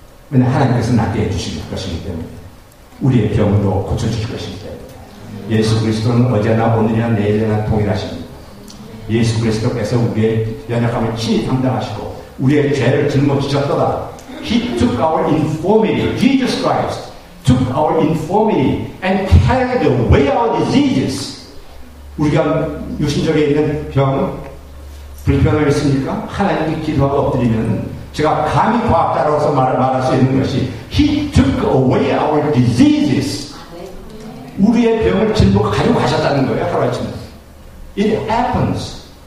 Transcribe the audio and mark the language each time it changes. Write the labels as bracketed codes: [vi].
[ko] 왜냐하면 하나님께서 낫게 해주실 것이기 때문에 우리의 병도 고쳐주실 것이기 때문에 예수 그리스도는 어제나 오늘이나 내일이나 동일하십니다. 예수 그리스도께서 우리의 연약함을 친히 담당하시고 우리의 죄를 짊어지셨도다. [en] He took our infirmity. Jesus Christ took our infirmity and carried away our diseases. [ko] 우리가 육신적에 있는 병, 불편함이 있습니까? 하나님께 기도하고 엎드리면 제가 감히 과학자로서 말할 수 있는 것이 [en] He took away our diseases. [ko] 우리의 병을 가지고 가셨다는 거예요. 하루아침에. [en] It happens.